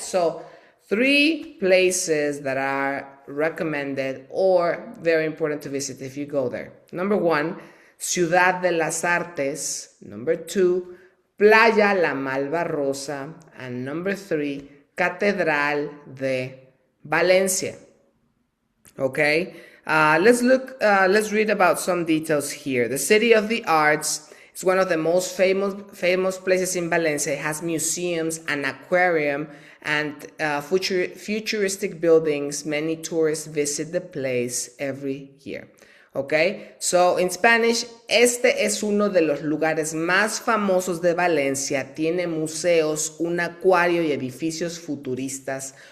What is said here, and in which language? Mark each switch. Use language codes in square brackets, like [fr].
[en] So 3 places that are recommended or very important to visit if you go there. Number 1, Ciudad de las Artes. Number 2, Playa La Malvarrosa. And number 3, Catedral de Valencia. Okay? Let's read about some details here. The City of the Arts is one of the most famous places in Valencia. It has museums, an aquarium, and futuristic buildings. Many tourists visit the place every year. Okay, so in Spanish, [es] este es uno de los lugares más famosos de Valencia. Tiene museos, un acuario y edificios futuristas.